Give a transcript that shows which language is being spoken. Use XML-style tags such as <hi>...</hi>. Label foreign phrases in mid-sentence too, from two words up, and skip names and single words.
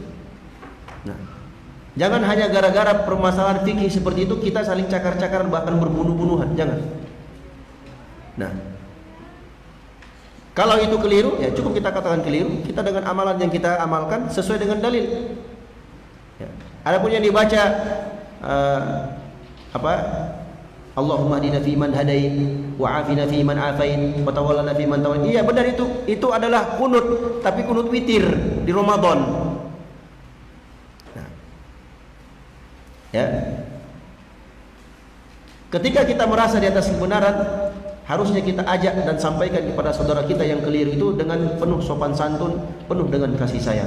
<id>Nah, jangan hanya gara-gara permasalahan fikih seperti itu kita saling cakar-cakaran bahkan berbunuh-bunuhan, jangan. Nah, Kalau itu keliru, ya cukup kita katakan keliru. Kita dengan amalan yang kita amalkan sesuai dengan dalil. Ya. Adapun yang dibaca</id> <ar>اللهم اهدنا فيمن هديت وعافنا فيمن عافيت وتولنا فيمن توليت.</ar> <id>Iya benar itu. Itu adalah kunut, tapi kunut witir di Ramadan. Nah. Ya. Ketika kita merasa di atas kebenaran, harusnya kita ajak dan sampaikan kepada saudara kita yang keliru itu dengan penuh sopan santun, penuh dengan kasih sayang.</id>